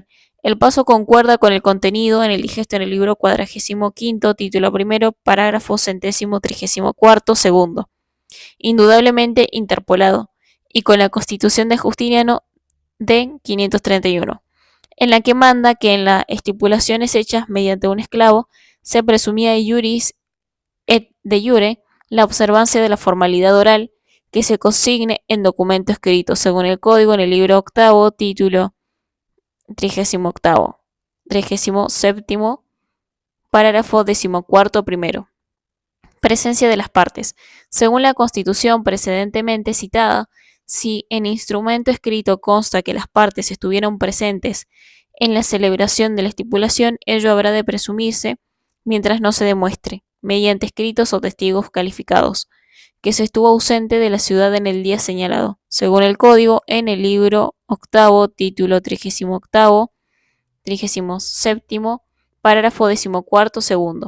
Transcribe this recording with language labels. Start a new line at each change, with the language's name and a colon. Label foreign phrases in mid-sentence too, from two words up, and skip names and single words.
Spanish: El paso concuerda con el contenido en el digesto en el libro 45, título primero, parágrafo 134, segundo, indudablemente interpolado, y con la Constitución de Justiniano de 531, en la que manda que en las estipulaciones hechas mediante un esclavo se presumía
Latin: de iuris et de jure
Spanish: la observancia de la formalidad oral que se consigne en documento escrito, según el código en el libro octavo, título 37, parágrafo 14 primero. Presencia de las partes. Según la Constitución precedentemente citada, si en instrumento escrito consta que las partes estuvieron presentes en la celebración de la estipulación, ello habrá de presumirse, mientras no se demuestre, mediante escritos o testigos calificados, que se estuvo ausente de la ciudad en el día señalado, según el código en el libro octavo, título 37, parágrafo 14, segundo.